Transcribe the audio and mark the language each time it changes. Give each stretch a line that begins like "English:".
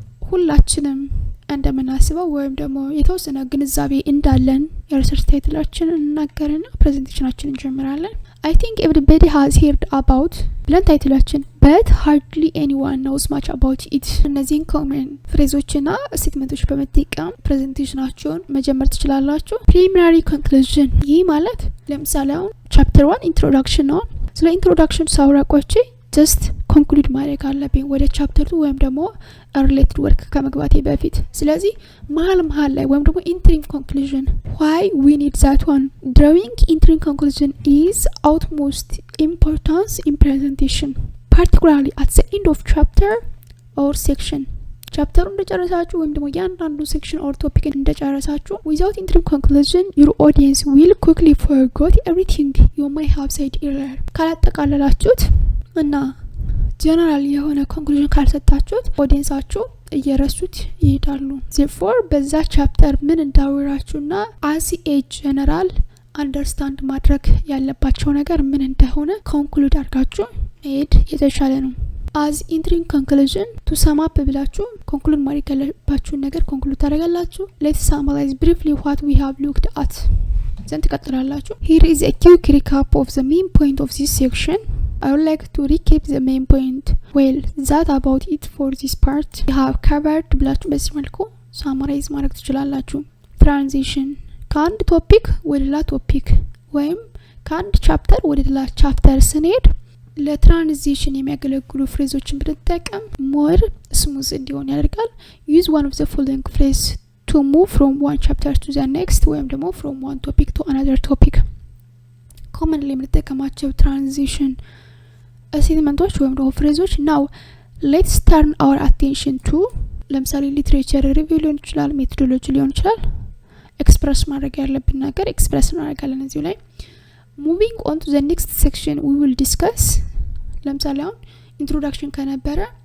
Amharic: ሁላችንም እንደምናስበው ወይም ደግሞ የተወሰነ ግንዛቤ እንዳለን የሪሰርች ታይትላችንን እናገርና ፕሬዘንቴሽናችንን እንጀምራለን።
English: I think everybody has heard about
Amharic: ብለን ታይትላችን
English: but hardly anyone knows much about it።
Amharic: እነዚህን ኮመን ፍሬዞችና ስቴትመንቶች በመጠቀም ፕሬዘንቴሽናችሁን መጀመር ትችላላችሁ።
English: preliminary conclusion
Amharic: ይህ ማለት ለምሳሌ አሁን ቻፕተር 1 ኢንትሮዳክሽን ነው። ስለ ኢንትሮዳክሽን ሳውራቆቼ
English: just conclude
Amharic: ማድረግ አለብኝ ወደ ቻፕተር 2 ወይም ደግሞ
English: related work
Amharic: ከመግባቴ በፊት። ስለዚህ መሀል ላይ ወይም ደግሞ
English: interim conclusion why we need that one. Drawing interim conclusion is utmost importance in presentation particularly at the end of chapter or section.
Amharic: ቻፕተሩ እንደጨረሳችሁ ወይም ደግሞ ያንዳንዱ ሴክሽን ኦር ቶፒክ እንደጨረሳችሁ
English: without interim conclusion your audience will quickly forget everything you may have said earlier።
Amharic: ካላጠቃለላችሁት እና ጀነራል የሆነ ኮንክሉዥን ካልሰጣችሁት ኦዲየንሳችሁ እየረሱት ይሄዳሉ።
English: therefore
Amharic: በዛ ቻፕተር ምን እንዳወራችሁና
English: as a general
Amharic: አንደርስታንድ ማድረግ ያለባቸው ነገር ምን እንደሆነ ኮንክሉድ አድርጋችሁ መሄድ የተሻለ ነው።
English: as interim conclusion to sum up
Amharic: ብላችሁ ኮንክሉድ ማድረግ ያለባችሁን ነገር ኮንክሉድ ታደርጋላችሁ።
English: let's summarize briefly what we have looked at
Amharic: ዘንድ ትቀጥላላችሁ።
English: here is a quick recap of the main point of this section. I would like to recap the main point. Well, that about it for this part. We have covered
Amharic: ብላችሁ በዚህ መልኩ summarize ማድረግ ትችላላችሁ። transition ከአንድ ቶፒክ ወደ ሌላ ቶፒክ ወይም ከአንድ ቻፕተር ወደ ሌላ ቻፕተር ስንሄድ ለትራንዚሽን የሚያገለግሉ ፍሬዞችን ብንጠቀም ሞር ስሙዝ እንዲሆን ያደርጋል።
English: use one of the following phrase to move from one chapter to the next
Amharic: ወይም ደግሞ
English: from one topic to another topic
Amharic: commonly የምንጠቀማቸው ትራንዚሽን ስቴትመንቶች ወይም ደግሞ ፍሬዞች
English: now let's turn our attention to
Amharic: ለምሳሌ ሊትሬቸር ሪቪው ሊሆን ይችላል ሜቶዶሎጂ ሊሆን ይችላል ኤክስፕረስ ማድረግ ያለብን ነገር ኤክስፕረስ እናደርጋለን እዚሁ ላይ
English: moving on to the next section we will discuss
Amharic: ለምሳሌ አሁን introduction ከነበረ